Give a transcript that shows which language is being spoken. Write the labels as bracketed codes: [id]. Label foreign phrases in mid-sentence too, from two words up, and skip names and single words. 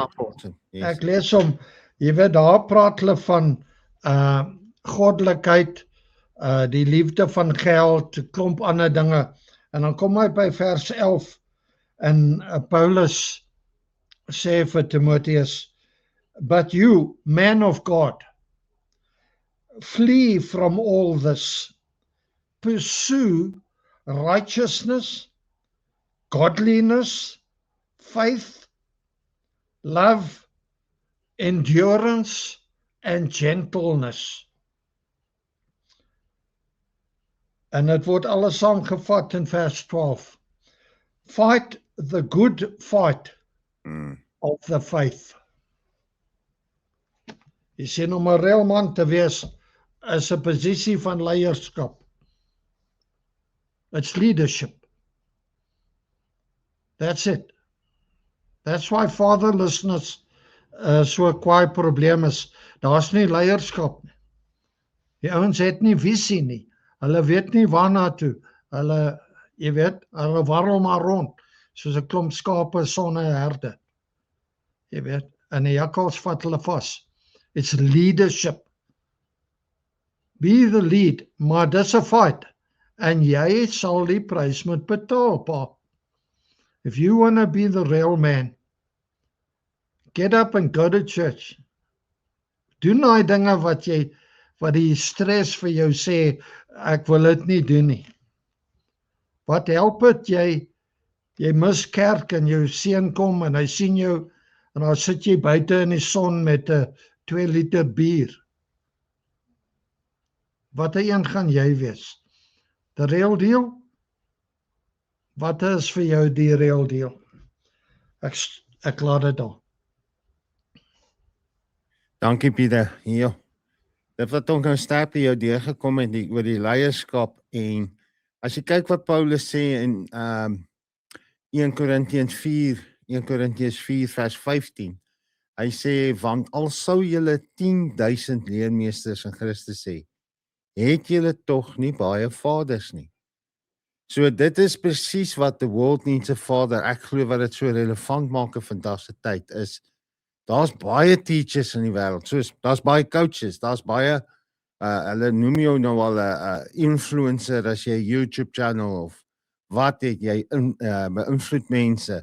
[en] Yes. [af] Ek lees hom, jy weet, daar praat hulle van goddelikheid, die liefde van geld, 'n klomp ander dinge, en dan kom hy by vers 11, en Paulus sê vir Timotheus, [en] but you, man of God, flee from all this, pursue righteousness, godliness, faith, love, endurance, and gentleness. [af] En dit word alles saamgevat in vers 12. [en] Fight the good fight of the faith. [af] Jy sien, om 'n reël man te wees is 'n posisie van leierskap. [en] It's leadership. That's it. That's why fatherlessness [af] so 'n kwaai probleem is. Daar's nie leierskap nie. Die ouens het nie visie nie. Hulle weet nie waarna toe. Hulle, jy weet, hulle warrel maar rond, soos 'n klomp skape sonder 'n herde. Jy weet, en die jakkals vat hulle vas. [en] It's leadership. Be the lead, [af] maar dis 'n fight. En jy sal die prys moet betaal, pa. [en] If you want to be the real man, get up and go to church. [af] Doen daai dinge wat jy wat die stres vir jou sê, ek wil dit nie doen nie. Wat help dit jy mis kerk en jou seun kom en hy sien jou en dan sit jy buite in die son met 'n 2 liter bier. Watter een gaan jy wees? [en] The real deal? [af] Wat is vir jou die [en] real deal? [af] Ek laat dit daar. Dankie Pieter. Hier. Dit wat ook nou sterk by jou deurgekom het oor die leierskap en as jy kyk wat Paulus sê in 1 Korintiërs 4 vers 15. Hy sê want al sou julle 10,000 leermeesters in Christus hê, het julle tog nie baie vaders nie. So dit is presies wat [en] the world needs a father. [af] Ek glo wat dit so relevant maak in vandag se tyd is. Daar's baie teachers in die wêreld. Soos daar's baie coaches, daar's baie hulle noem jou nou al 'n influencer as jy 'n YouTube channel of wat het jy beïnvloed mense.